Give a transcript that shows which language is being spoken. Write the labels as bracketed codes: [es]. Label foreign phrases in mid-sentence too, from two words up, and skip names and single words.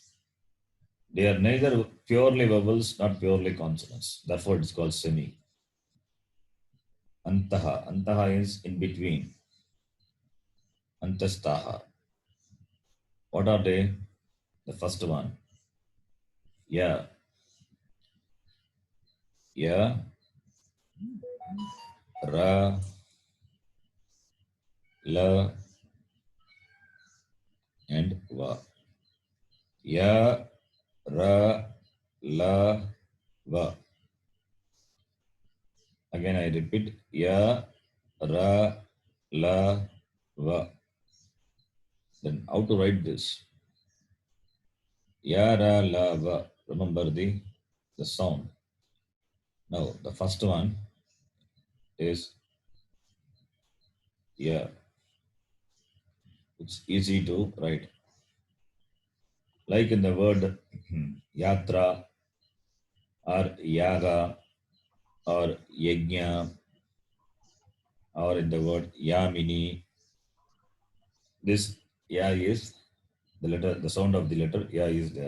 [en] They are neither purely vowels, not purely consonants. Therefore, it is called semi. Antaha. Antaha is in between. Antastaha. What are they? The first one. [sa] Ya. Ya. Ra. La. And Va. Ya. Ra. La. Va. [en] Again I repeat. [sa] Ya. Ra. La. Va. [en] Then how to write this? [sa] Ya. Ra. La. Va. [en] Remember the sound. Now the first one is Ya. It's easy to write. Like in the word yatra or yaga or yajna or in the word yamini, this ya is the letter, the sound of the letter ya is there.